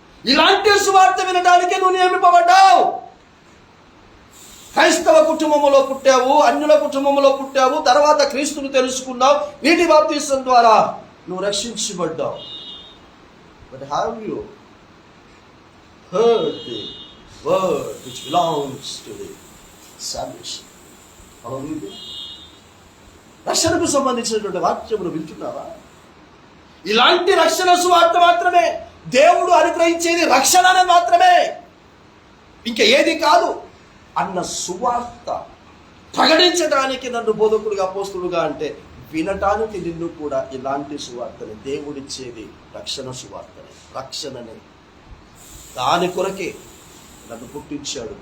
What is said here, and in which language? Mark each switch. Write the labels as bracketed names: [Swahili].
[Telugu] ఇలాంటి సువార్త వినడానికే నువ్వు నియమింపబడ్డావు. క్రైస్తవ కుటుంబంలో పుట్టావు, అన్యుల కుటుంబంలో పుట్టావు, తర్వాత క్రీస్తును తెలుసుకున్నావు, నీటి బాప్తిసం ద్వారా నువ్వు రక్షించబడ్డావు. [English] But have you heard the word which belongs to the salvation? Hallelujah. [Telugu] రక్షణకు సంబంధించినటువంటి వాక్యమును వింటున్నావా? ఇలాంటి రక్షణ సువార్త మాత్రమే, దేవుడు అనుగ్రహించేది రక్షణ మాత్రమే, ఇంకా ఏది కాదు అన్న సువార్త ప్రకటించడానికి నన్ను బోధకుడుగా అపోస్తలుడుగా అంటే వినటానికి నిన్ను కూడా ఇలాంటి సువార్తని, దేవుడిచ్చేది రక్షణ సువార్తని, రక్షణని, దాని కొరకే నన్ను పుట్టించాడు.